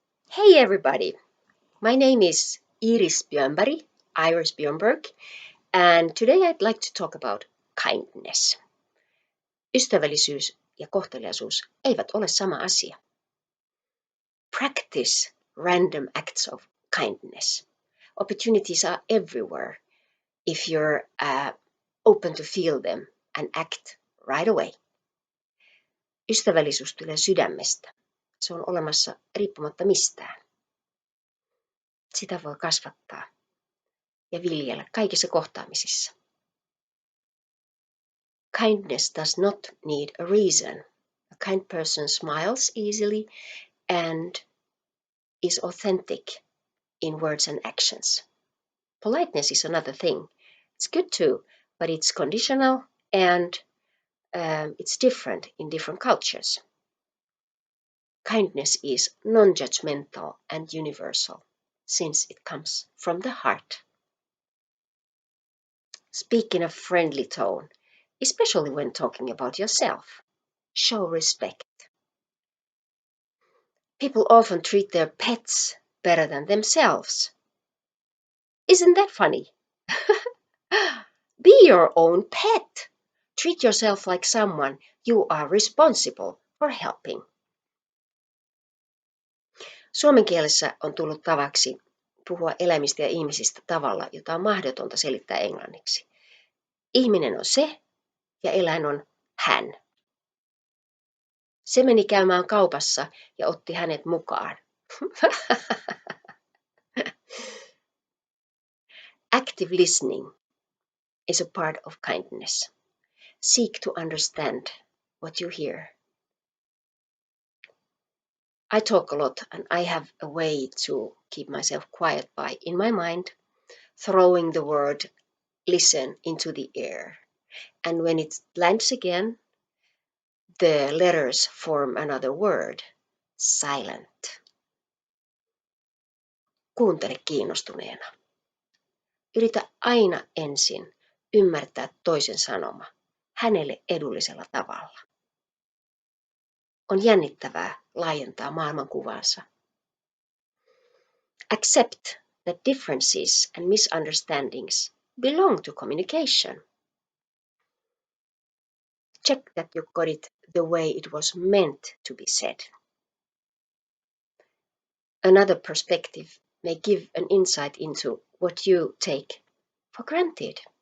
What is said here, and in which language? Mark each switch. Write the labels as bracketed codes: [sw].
[en] Hey everybody, my name is Iiris Bjornberg, and today I'd like to talk about kindness. [fi] Ystävällisyys ja kohteliaisuus eivät ole sama asia. [en] Practice random acts of kindness. Opportunities are everywhere if you're open to feel them and act right away. [fi] Ystävällisyys tulee sydämestä. Se on olemassa riippumatta mistään. Sitä voi kasvattaa ja viljellä kaikissa kohtaamisissa. [en] Kindness does not need a reason. A kind person smiles easily and is authentic in words and actions. Politeness is another thing. It's good too, but it's conditional and it's different in different cultures. Kindness is non-judgmental and universal since it comes from the heart. Speak in a friendly tone, especially when talking about yourself. Show respect. People often treat their pets better than themselves. Isn't that funny? Be your own pet. Treat yourself like someone you are responsible for helping. [fi] Suomen kielessä on tullut tavaksi puhua eläimistä ja ihmisistä tavalla, jota on mahdotonta selittää englanniksi. Ihminen on se ja eläin on hän. Se meni käymään kaupassa ja otti hänet mukaan. [en] Active listening is a part of kindness. Seek to understand what you hear. I talk a lot and I have a way to keep myself quiet by, in my mind, throwing the word listen into the air. And when it lands again, the letters form another word, silent. [fi] Kuuntele kiinnostuneena. Yritä aina ensin ymmärtää toisen sanoma hänelle edullisella tavalla. On jännittävää laajentaa maailmankuvansa. [en] Accept that differences and misunderstandings belong to communication. Check that you got it the way it was meant to be said. Another perspective may give an insight into what you take for granted.